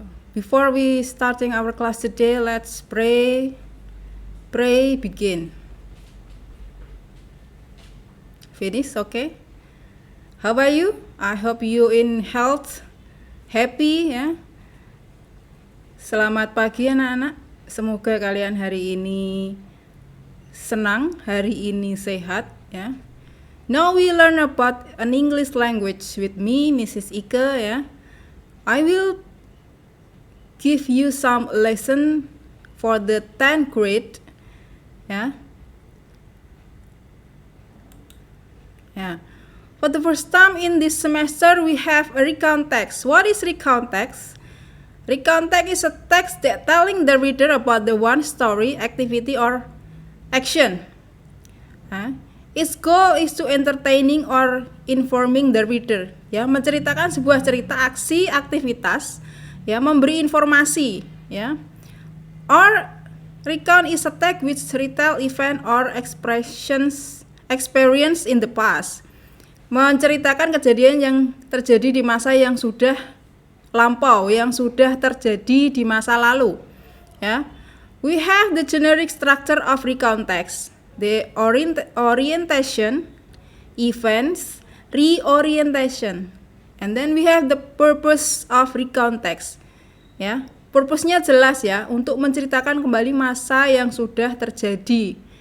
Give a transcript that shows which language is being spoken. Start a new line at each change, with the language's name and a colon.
English: Before we starting our class today, let's pray. Pray, begin. Finish, okay? How are you? I hope you in health, happy ya.
Indonesian: Selamat pagi anak-anak. Semoga kalian hari ini senang, hari ini sehat ya.
English: Now we learn about an English language with me, Mrs. Ike ya. I will give you some lesson for the 10th grade ya. Yeah. For the first time in this semester we have a recount text. What is recount text? Recount text is a text that telling the reader about the one story, activity or action. Its goal is to entertaining or informing the reader.
Indonesian: Ya, menceritakan sebuah cerita, aksi, aktivitas, ya, memberi informasi, ya.
English: Or recount is a text which retell event or experience in the past.
Indonesian: Menceritakan kejadian yang terjadi di masa yang sudah lampau, yang sudah terjadi di masa lalu, ya.
English: We have the generic structure of recount text. The orientation, events, reorientation, and then we have the purpose of recount text.
Indonesian: Ya, purpose-nya jelas ya, untuk menceritakan kembali masa yang sudah terjadi.